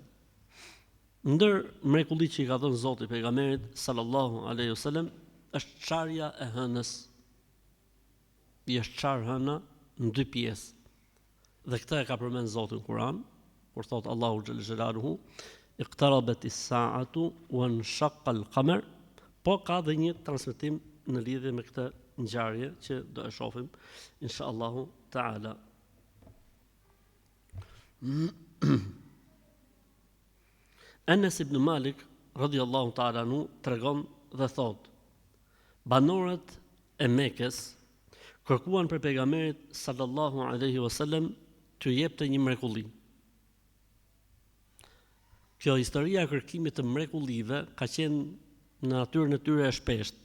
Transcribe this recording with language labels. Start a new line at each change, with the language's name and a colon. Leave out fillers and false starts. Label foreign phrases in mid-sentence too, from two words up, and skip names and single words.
Albanian: Ndër mrekullitë që i ka dhënë Zoti pejgamberit
Arabic: صلى الله عليه وسلم
Albanian: është çarja e hënës. I është çarë hëna në 2 pjesë. Dhe këtë e ka përmend Zoti në Kur'an, kur thot Allahu
Arabic: جل جلاله, اقتربت الساعة وانشق القمر,
Albanian: po ka dhe një transmetim në lidhje me këtë ngjarje që do e shohim
Arabic: إن شاء الله تعالى.
Albanian: Anas ibn Malik
Arabic: رضي الله تعالى عنه
Albanian: tregon dhe thot, banorët e Mekës kërkuan për pejgamberit
Arabic: صلى الله عليه وسلم
Albanian: të jepte një mrekulli. Kjo historia e kërkimit të mrekullive ka qenë në natyrën e tyre e shpeshtë.